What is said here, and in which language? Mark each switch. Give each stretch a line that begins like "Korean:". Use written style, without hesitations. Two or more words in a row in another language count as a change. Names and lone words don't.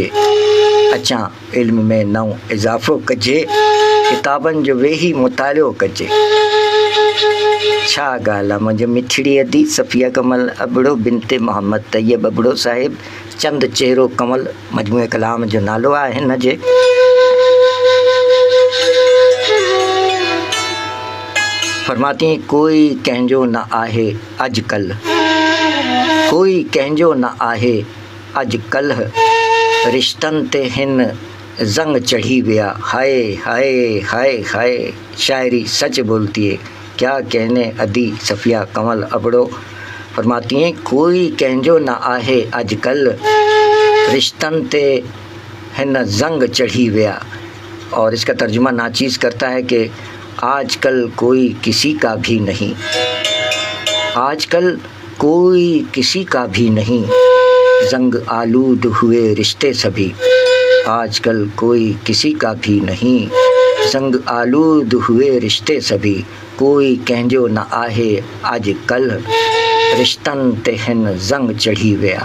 Sindhi: अचा इल्म में नओं इजाफ़ो कजे, किताबनि जो वेही मुतालियो कजे। छा ॻाल्हि आहे, मुंहिंजी मिठड़ी अदी सफ़िया कंवल अबड़ो बिनते मोहम्मद तैयब अबड़ो साहिब चंद चेहरो कंवल मजमूए कलाम जो नालो आहे हिन जे।
Hindi: फरमाती हैं
Sindhi: कोई कंहिंजो न आहे अॼुकल्ह, कोई कंहिंजो न आहे अॼुकल्ह, रिश्तनि ते हिन ज़ंग चढ़ी विया।
Hindi: हाय हाय हाय हाय, शायरी सच बोलती है क्या कहने अदी सफ़िया कंवल अबड़ो। फरमाती हैं
Sindhi: कोई कंहिंजो न आहे अॼुकल्ह, रिश्तनि ते हिन ज़ंग चढ़ी विया।
Hindi: और इसका तर्जुमा नाचीज़ करता है कि आजकल कोई किसी का भी नहीं, आजकल कोई किसी का भी नहीं, ज़ंग आलूद हुए रिश्ते सभी। आजकल कोई किसी का भी नहीं, ज़ंग आलूद हुए रिश्ते सभी।
Sindhi: कोई कंहिंजो न आहे अॼुकल्ह, रिश्तनि ते हिन ज़ंग चढ़ी विया।